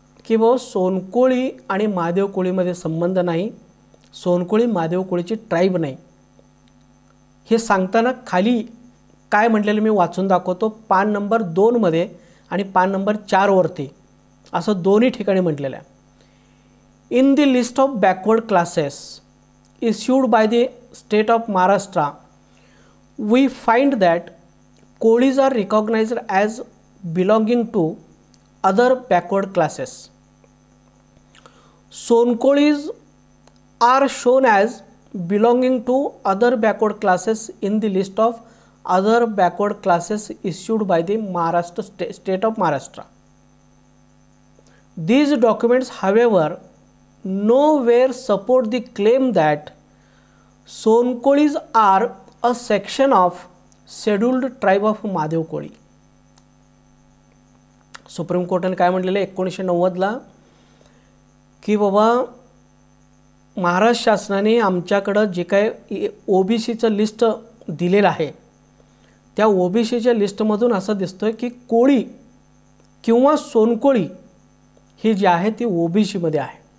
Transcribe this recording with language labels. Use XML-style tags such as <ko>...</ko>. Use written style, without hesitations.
<mr>की बाबा सोनकोळी आणि महादेव कोळीमध्ये संबंध नाही, सोनकोळी महादेव कोळीची ट्राईब नाही, हे सांगताना खाली काय म्हटलेलं मी वाचून दाखवतो. पान नंबर 2 मध्ये आणि पान नंबर 4 वरती असं दोन्ही ठिकाणी म्हटलेलं आहे.</mr> <en>In the list of backward classes issued by the state of Maharashtra, we find that Kolis are recognized as belonging to other backward classes. Sonkolis are shown as belonging to other backward classes in the list of other backward classes issued by the Maharashtra state of Maharashtra. These documents, however, nowhere support the claim that Sonkolis are a section of scheduled tribe of Mahadev Koli.</en> <mr>Supreme कोर्टाने काय म्हटलेलं आहे 1990ला की बाबा महाराष्ट्र शासनाने आमच्याकडं जे काय ओबीसीचं लिस्ट दिलेलं आहे त्या ओबीसीच्या लिस्टमधून असं दिसतोय की कोळी किंवा सोनकोळी ही जी आहे ती ओबीसीमध्ये आहे.</mr>